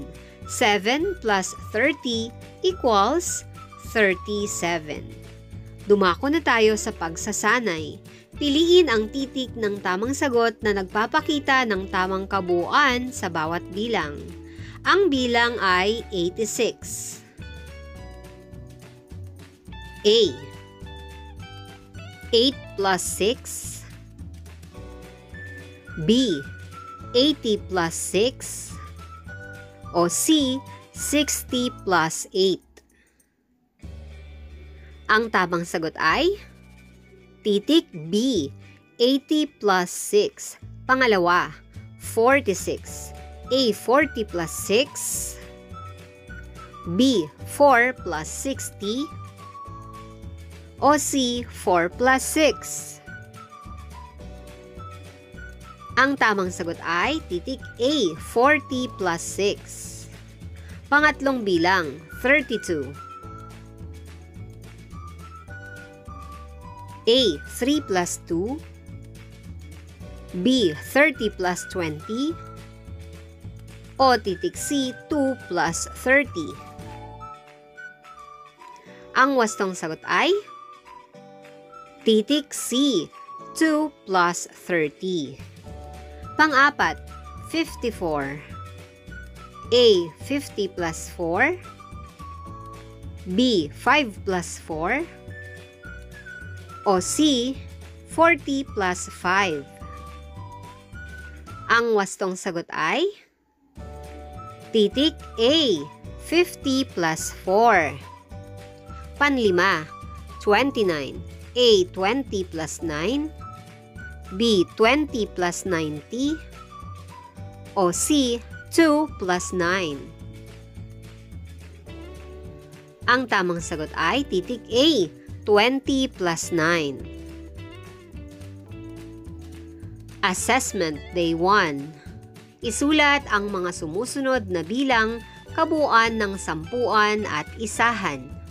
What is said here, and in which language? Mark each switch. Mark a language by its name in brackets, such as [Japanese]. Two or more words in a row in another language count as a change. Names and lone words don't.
[English] 7 plus 30 equals 37. [Filipino] Dumako na tayo sa pagsasanay. Piliin ang titik ng tamang sagot na nagpapakita ng tamang kabuuan sa bawat bilang. Ang bilang ay 86. A. 8 plus 6. B. 80 plus 6. O C, 60 plus 8. Ang tamang sagot ay titik B, 80 plus 6. Pangalawa, 46. A, 40 plus 6. B, 4 plus 60. O C, 4 plus 6. Ang tamang sagot ay titik A, 40 plus 6. Pangatlong bilang, 32. A, 3 plus 2. B, 30 plus 20. O titik C, 2 plus 30. Ang wastong sagot ay titik C, 2 plus 30. Pang-apat, 54. A, 50 plus 4. B, 5 plus 4. O C, 40 plus 5. Ang wastong sagot ay titik A, 50 plus 4. Panlima, 29. A, 20 plus 9. B, 20 plus 90. O C, 2 plus 9. Ang tamang sagot ay titik A, 20 plus 9. [English] Assessment Day 1. [Filipino] Isulat ang mga sumusunod na bilang kabuuan ng sampuan at isahan.